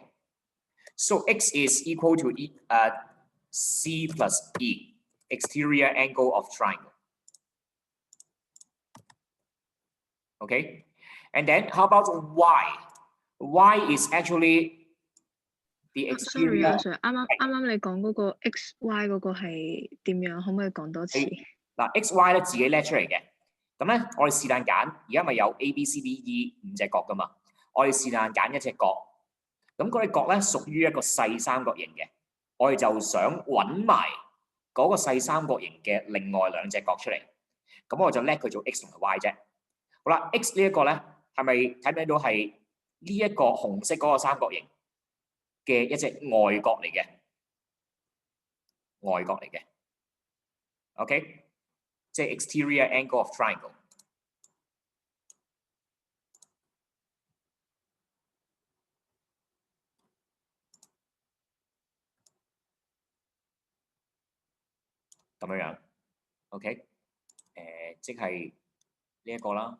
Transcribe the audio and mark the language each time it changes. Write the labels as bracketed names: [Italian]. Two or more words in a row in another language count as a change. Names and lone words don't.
[English] So X is equal to C plus E, exterior angle of triangle. Okay, and then how about Y? Y is actually the exterior. Sorry， [Cantonese] 啱你講嗰個 X Y 嗰個係點樣？可唔可以講多次？嗱 ，X Y 咧自己叻出嚟嘅。咁咧，我哋是但揀，而家咪有 A、B、C、D、E 5隻角噶嘛？我哋是但揀一隻角，咁嗰隻角咧屬於一個細三角形嘅，我哋就想揾埋嗰個細三角形嘅另外兩隻角出嚟，咁我就叻佢做 X 同埋 Y 啫。好啦 ，X 呢一個咧係咪睇唔睇到係呢一個紅色嗰個三角形嘅一隻外角嚟嘅？外角嚟嘅 ，OK， 即係 [English] exterior angle of triangle。 [Cantonese] 咁樣樣 ，OK， 即係呢一個啦。